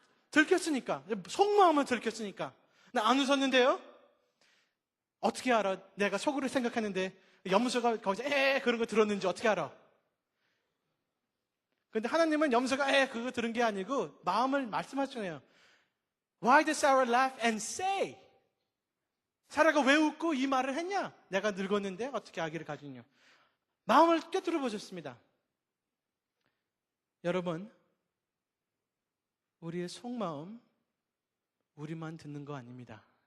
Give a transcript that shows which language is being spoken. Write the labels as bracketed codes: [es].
[ko] 들켰으니까 속마음은 들켰으니까 나 안 웃었는데요. 어떻게 알아? 내가 속으로 생각하는데 염소가 거기서 그런 거 들었는지 어떻게 알아? 근데 하나님은 염소가 그거 들은 게 아니고 마음을 말씀하시잖아요. [en] Why did Sarah laugh and say? [ko] 사라가 왜 웃고 이 말을 했냐? 내가 늙었는데 어떻게 아기를 가지냐? 마음을 꿰뚫어 보셨습니다. 여러분, 우리의 속마음 우리만 듣는 거 아닙니다.